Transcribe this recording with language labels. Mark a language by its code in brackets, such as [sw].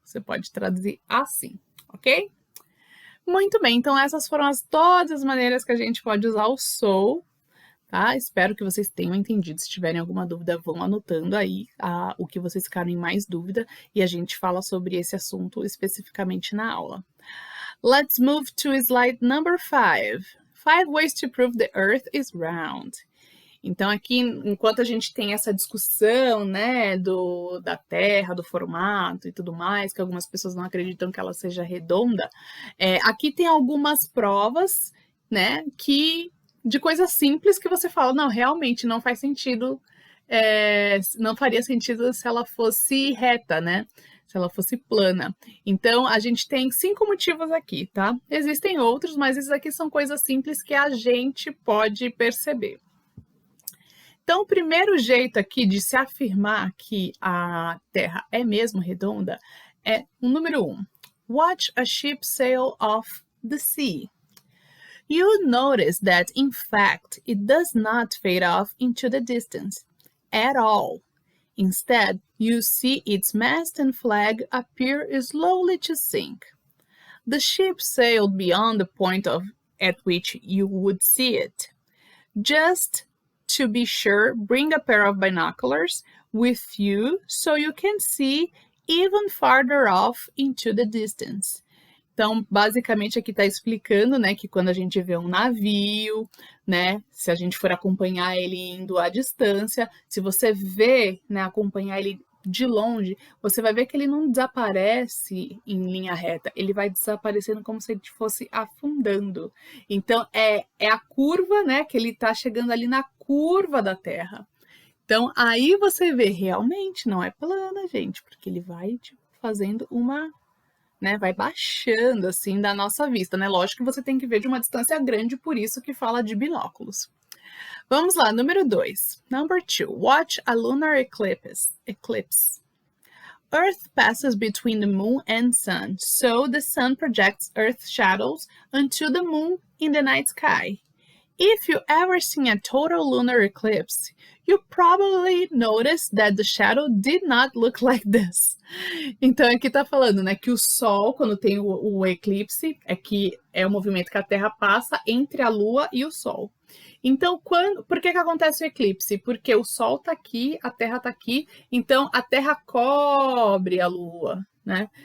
[pt] Você pode traduzir assim, ok? Muito bem, então essas foram todas as maneiras que a gente pode usar o so tá? Espero que vocês tenham entendido. Se tiverem alguma dúvida, vão anotando aí o que vocês ficaram em mais dúvida e a gente fala sobre esse assunto especificamente na aula. [en] Let's move to slide number 5. 5 ways to prove the earth is round. [pt] Então, aqui, enquanto a gente tem essa discussão, né, da Terra, do formato e tudo mais, que algumas pessoas não acreditam que ela seja redonda, aqui tem algumas provas, né, de coisas simples que você fala, não, realmente não faz sentido, não faria sentido se ela fosse reta, né? Se ela fosse plana. Então, a gente tem 5 motivos aqui, tá? Existem outros, mas esses aqui são coisas simples que a gente pode perceber. Então, o primeiro jeito aqui de se afirmar que a Terra é mesmo redonda é o número 1. [en] Watch a ship sail off the sea. You notice that, in fact, it does not fade off into the distance at all. Instead, you see its mast and flag appear slowly to sink. The ship sailed beyond the point at which you would see it. Just to be sure, bring a pair of binoculars with you so you can see even farther off into the distance. [pt] Então, basicamente, aqui está explicando, né, que quando a gente vê um navio, né, se a gente for acompanhar ele indo à distância, se você vê, né, acompanhar ele de longe, você vai ver que ele não desaparece em linha reta, ele vai desaparecendo como se ele fosse afundando. Então, é a curva, né, que ele está chegando ali na curva da Terra. Então, aí você vê, realmente, não é plana, gente, porque ele vai fazendo uma... né, vai baixando assim da nossa vista, né? Lógico que você tem que ver de uma distância grande, por isso que fala de binóculos. Vamos lá, número 2. [en] Number 2. Watch a lunar eclipse. Earth passes between the moon and sun, so the sun projects Earth's shadows onto the moon in the night sky. If you ever seen a total lunar eclipse, you probably noticed that the shadow did not look like this. [pt] Então, aqui tá falando, né, que o Sol, quando tem o eclipse, é o movimento que a Terra passa entre a Lua e o Sol. Então, por que acontece o eclipse? Porque o Sol tá aqui, a Terra tá aqui, então a Terra cobre a Lua, né?